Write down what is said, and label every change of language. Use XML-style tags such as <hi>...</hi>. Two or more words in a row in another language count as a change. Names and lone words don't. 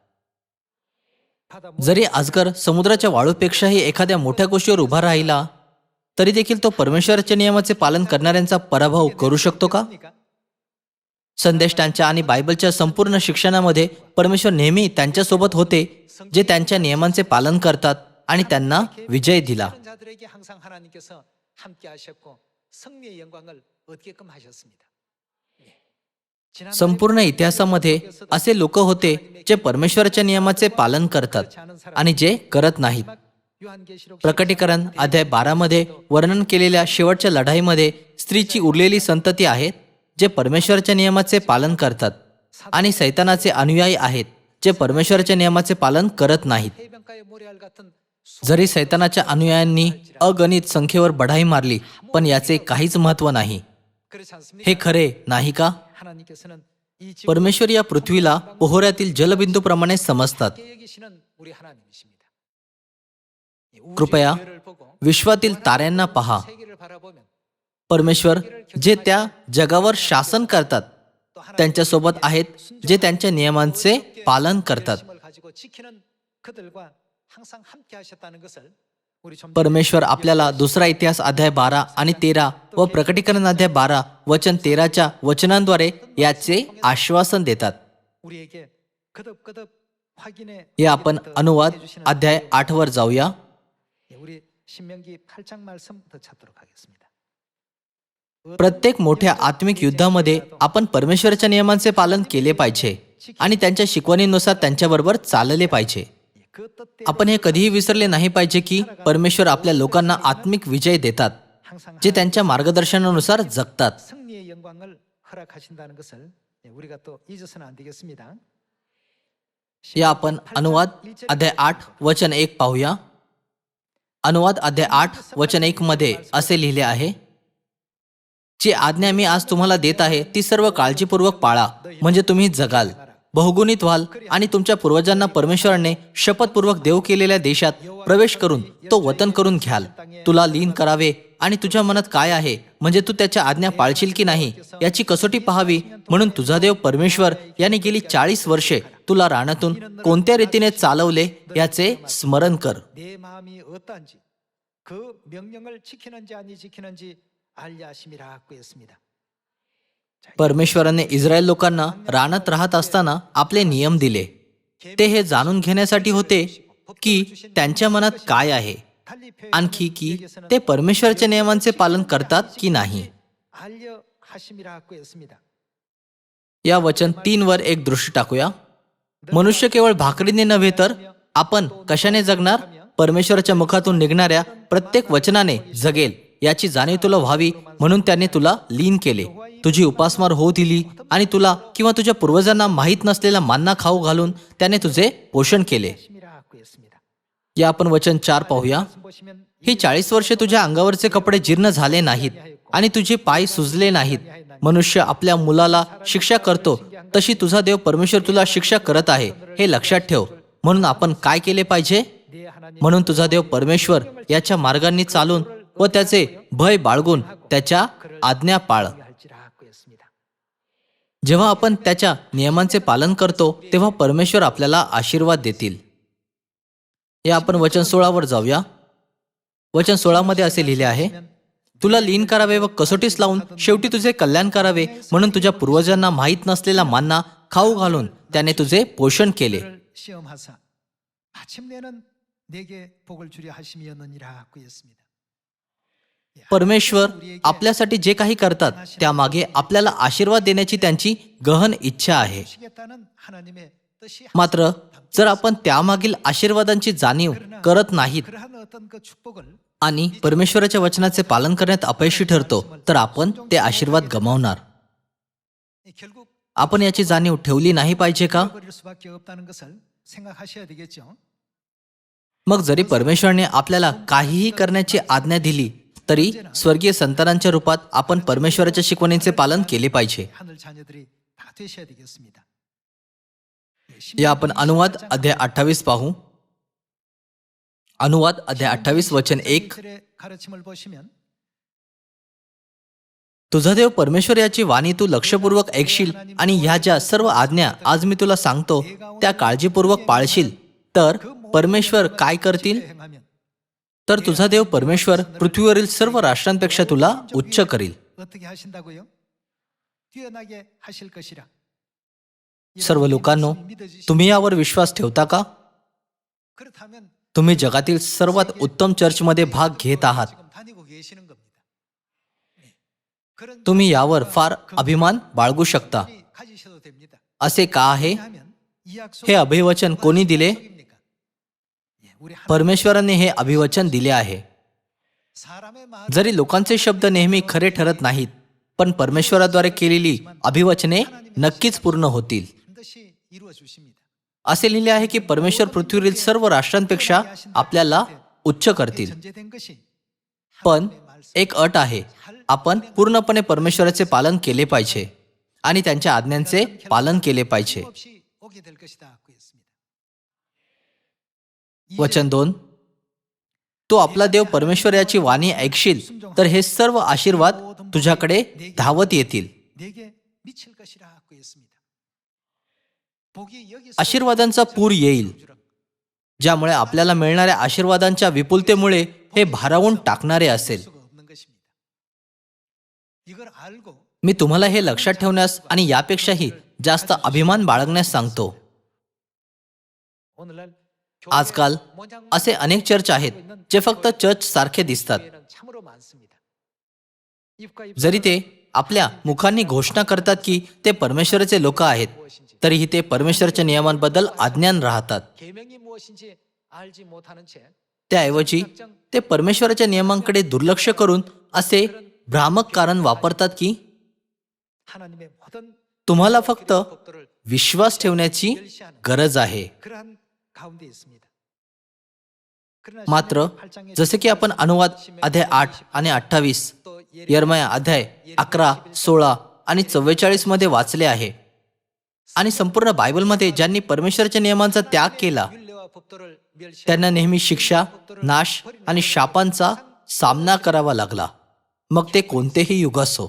<mr>जरी अजगर समुद्राच्या वाळूपेक्षाही एखाद्या मोठ्या गोष्टीवर उभा राहिला तरी देखील तो परमेश्वराच्या नियमाचे पालन करणाऱ्यांचा पराभव करू शकतो का? संदेष्टांच्या आणि बायबलच्या संपूर्ण शिक्षणामध्ये परमेश्वर नेहमी त्यांच्यासोबत होते जे त्यांच्या नियमांचे पालन करतात आणि त्यांना विजय दिला.</mr> <ko>그런 자들에게 항상 하나님께서 함께 하셨고 승리의 영광을 얻게끔 하셨습니다. 지난</ko> <mr>संपूर्ण इतिहासामध्ये असे लोक होते जे परमेश्वराच्या नियमाचे पालन करतात आणि जे करत नाहीत.</mr> <ko>요한계시록</ko> <mr>प्रकटीकरण अध्याय 12 मध्ये वर्णन केलेल्या शेवटच्या लढाईमध्ये स्त्रीची उरलेली संतती आहेत जे परमेश्वराच्या नियमाचे पालन करतात आणि सैतानाचे अनुयायी आहेत जे परमेश्वराच्या नियमाचे पालन करत नाहीत.</mr> <ko>해변가의 모래알 같은</ko> <mr>जरी सैतानाच्या अनुयायांनी अगणित संख्येवर बढाई मारली, पण याचे काहीच महत्त्व नाही.</mr> <ko>그렇지 않습니까?</ko> <mr>हे खरे नाही का?</mr> <ko>하나님께서는 이 지구를</ko> <mr>परमेश्वर या पृथ्वीला पोहऱ्यातील जलबिंदूप्रमाणे समजतात.</mr> <ko>함께 여기시는 우리 하나님이십니다. 이 우주의</ko> <mr>कृपया</mr> <ko>별을 보고</ko> <mr>विश्वातील ताऱ्यांना पहा.</mr> <ko>세계를 바라보면</ko> <mr>परमेश्वर जे त्या जगावर शासन करतात त्यांच्यासोबत आहेत, जे त्यांच्या नियमांचे पालन करतात.</mr> <ko>열심을 가지고 지키는 그들과 항상 함께 하셨다는 것을 우리 좀</ko> <mr>परमेश्वर आपल्याला दुसरा इतिहास अध्याय 12 आणि 13 व प्रकटीकरण अध्याय 12 वचन 13च्या वचनांद्वारे याचे आश्वासन देतात.</mr> <ko>우리에게 거듭거듭 확인해</ko> <mr>या आपण अनुवाद अध्याय 8 वर जाऊया.</mr> <ko>우리 신명기 8장 말씀부터 찾도록 하겠습니다.</ko> <mr>प्रत्येक मोठ्या आत्मिक युद्धामध्ये आपण परमेश्वराच्या नियमांचे पालन केले पाहिजे आणि त्यांच्या शिकवणीनुसार त्यांच्याबरोबर चालले पाहिजे.</mr> <ko>그 뜻대로</ko> <mr>आपण हे कधीही विसरले नाही पाहिजे की परमेश्वर आपल्या लोकांना आत्मिक विजय देतात,</mr> <ko>항상</ko> <mr>जे त्यांच्या मार्गदर्शनानुसार जगतात.</mr> <ko>승리의 영광을 허락하신다는 것을 우리가 또 잊어서는 안 되겠습니다.</ko> <mr>या आपण अनुवाद अध्याय 8 वचन 1 पाहूया. अनुवाद अध्याय 8 वचन 1 मध्ये असे लिहिले आहे, जी आज्ञा मी आज तुम्हाला देत आहे ती सर्व काळजीपूर्वक पाळा, म्हणजे तुम्ही जगाल, बहुगुणित व्हाल आणि तुमच्या पूर्वजांना परमेश्वराने शपथपूर्वक देव केलेल्या देशात प्रवेश करून तो वतन करून घ्याल. तुला लीन करावे आणि तुझ्या मनात काय आहे, म्हणजे तू त्याच्या आज्ञा पाळशील की नाही याची कसोटी पाहावी, म्हणून तुझा देव परमेश्वर याने गेली 40 वर्षे तुला रानातून कोणत्या रीतीने चालवले याचे स्मरण कर.</mr> <ko>내 마음이 어떠한지 그 명령을 지키는지 아니 지키는지 알려 하심이라 하고 했습니다.</ko> <mr>परमेश्वराने इस्रायल लोकांना रानात राहत असताना आपले नियम दिले. ते हे जाणून घेण्यासाठी होते की त्यांच्या मनात काय आहे,</mr> <ko>달리</ko> <mr>आणखी की ते परमेश्वराच्या नियमांचे पालन करतात की नाही.</mr> <ko>알려 하심이라 하고 했습니다.</ko> <mr>या वचन 3 वर एक दृष्टी टाकूया. मनुष्य केवळ भाकरीने नव्हे तर आपण कशाने जगणार? परमेश्वराच्या मुखातून निघणाऱ्या प्रत्येक वचनाने जगेल याची जाणीव तुला व्हावी, म्हणून त्याने तुला लीन केले, तुझी उपासमार होऊ दिली आणि तुला किंवा तुझ्या पूर्वजांना माहीत नसलेला मान्ना खाऊ घालून त्याने तुझे पोषण केले.</mr> <ko>하심이라 하고 했습니다.</ko> <mr>या आपण वचन 4 पाहूया.</mr> <ko>보시면</ko> <mr>ही 40 वर्षे तुझ्या अंगावरचे कपडे जीर्ण झाले नाहीत आणि तुझे पाय सुजले नाहीत. मनुष्य आपल्या मुलाला शिक्षा करतो तशी तुझा देव परमेश्वर तुला शिक्षा करत आहे, हे लक्षात ठेव. म्हणून आपण काय केले पाहिजे?</mr> <ko>내 하나님</ko> <mr>म्हणून तुझा देव परमेश्वर याच्या मार्गांनी चालून व त्याचे भय बाळगून त्याच्या आज्ञा पाळ.</mr> <ko>할지라 하고 했습니다.</ko> <mr>जेव्हा आपण त्याच्या नियमांचे पालन करतो तेव्हा परमेश्वर आपल्याला आशीर्वाद देतील. या आपण वचन 16 वर जाऊया. वचन 16 मध्ये असे लिहिले आहे, तुला लीन करावे व कसोटीस लावून शेवटी तुझे कल्याण करावे, म्हणून तुझ्या पूर्वजांना माहीत नसलेला मान्ना खाऊ घालून त्याने तुझे पोषण केले.</mr> <ko>그를 시험하사 마침내는 내게 복을 주려 하심이었느니라 하고 했습니다.</ko> <mr>परमेश्वर आपल्यासाठी जे काही करतात त्यामागे आपल्याला आशीर्वाद देण्याची त्यांची गहन इच्छा आहे.</mr> <ko>주시겠다는 하나님의 뜻이</ko> <mr>मात्र जर आपण त्यामागील आशीर्वादांची जाणीव करत नाहीत</mr> <ko>그러한 어떤 그 축복을</ko> <mr>आणि परमेश्वराच्या वचनाचे पालन करण्यात अपयशी ठरतो तर आपण ते आशीर्वाद गमावणार.</mr> <ko>결국</ko> <mr>आपण याची जाणीव ठेवली नाही पाहिजे का?</mr> <ko>버릴 수밖에 없다는 것을 생각하셔야 되겠죠.</ko> <mr>मग जरी परमेश्वराने आपल्याला काहीही करण्याची आज्ञा दिली तरी स्वर्गीय संतानांच्या रूपात आपण परमेश्वराच्या शिकवणीचे पालन केले पाहिजे.</mr> <ko>하늘 자녀들이 다 되셔야 되겠습니다.</ko> <mr>या आपण अनुवाद अध्याय 28 पाहू. अनुवाद अध्याय 28 वचन 1.</mr> <ko>이들의 가르침을 보시면</ko> <mr>तुझा देव परमेश्वर याची वाणी तू लक्षपूर्वक ऐकशील आणि ह्या ज्या सर्व आज्ञा आज मी तुला सांगतो त्या काळजीपूर्वक पाळशील तर परमेश्वर काय करतील?</mr> <ko>행하면</ko> <mr>तर तुझा देव परमेश्वर पृथ्वीवरील सर्व राष्ट्रांपेक्षा तुला उच्च करील.</mr> <ko>어떻게 하신다고요? 뛰어나게 하실 것이라.</ko> <mr>सर्व लोकांनो, तुम्ही यावर विश्वास ठेवता का?</mr> <ko>그렇다면</ko> <mr>तुम्ही जगातील सर्वात उत्तम चर्चमध्ये भाग घेत आहात.</mr> <ko>지금 다니고 계시는 겁니다. 그런</ko> <mr>तुम्ही यावर फार अभिमान बाळगू शकता.</mr> <ko>분이 가지셔도 됩니다.</ko> <mr>असे का आहे?</mr> <ko>왜냐하면 이 약속</ko> <mr>हे अभिवचन कोणी दिले?</mr> <ko>약속입니까? 예, 우리 하나님</ko> <mr>परमेश्वराने हे अभिवचन दिले आहे.</mr> <ko>사람의 말</ko> <mr>जरी लोकांचे शब्द नेहमी खरे ठरत नाहीत, पण परमेश्वराद्वारे केलेली अभिवचने नक्कीच पूर्ण होतील.</mr> <ko>반드시 이루어 주십니다.</ko> <mr>असे लिहिले आहे की परमेश्वर पृथ्वीवरील सर्व राष्ट्रांपेक्षा आपल्याला उच्च करतील.</mr> <ko>전제된 것이</ko> <mr>पण</mr> <ko>하나님의 말씀.</ko> <mr>एक अट आहे, आपण पूर्णपणे परमेश्वराचे पालन केले पाहिजे आणि त्यांच्या आज्ञांचे पालन केले पाहिजे.</mr> <ko>없이 오게 될 것이다 하고 했습니다.</ko> <mr>वचन 2, तो आपला देव परमेश्वर याची वाणी ऐकशील तर हे सर्व आशीर्वाद तुझ्याकडे धावत येतील.</mr> <ko>내게 미칠 것이라 하고 했습니다. 복이 여기서</ko> <mr>आशीर्वादांचा पूर येईल, ज्यामुळे आपल्याला मिळणाऱ्या आशीर्वादांच्या विपुलतेमुळे हे भारावून टाकणारे असेल.</mr> <ko>수가 없는 것입니다. 이걸 알고</ko> <mr>मी तुम्हाला हे लक्षात ठेवण्यास आणि यापेक्षाही जास्त अभिमान बाळगण्यास सांगतो.</mr> <ko>오늘날</ko> <mr>आजकाल असे अनेक चर्च आहेत जे फक्त चर्च सारखे दिसतात.</mr> <ko>교회는 참으로 많습니다. 입과 입</ko> <mr>जरी ते आपल्या मुखांनी घोषणा करतात की ते परमेश्वराचे लोक आहेत, तरीही ते परमेश्वराच्या नियमांबद्दल अज्ञान राहतात.</mr> <ko>계명이 무엇인지 알지 못하는 채</ko> <mr>त्याऐवजी ते परमेश्वराच्या नियमांकडे दुर्लक्ष करून असे भ्रामक कारण वापरतात की</mr> <ko>하나님의 모든</ko> <mr>तुम्हाला फक्त</mr> <ko>법도를</ko> <mr>विश्वास ठेवण्याची गरज आहे.</mr> <ko>그러한 가운데 있습니다. 그러나</ko> <mr>मात्र</mr> <ko>시편 8장의</ko> <mr>जसे की आपण अनुवाद अध्याय 8 आणि 28,</mr> <ko>또</ko> <mr>यर्मया अध्याय 11, 16 आणि 44 मध्ये वाचले आहे आणि संपूर्ण बायबलमध्ये ज्यांनी परमेश्वराच्या नियमांचा त्याग केला</mr> <ko>율례와 법도를 멸시하고</ko> <mr>त्यांना नेहमी शिक्षा, नाश आणि शापांचा सामना करावा लागला, मग ते कोणतेही युग असो.</mr>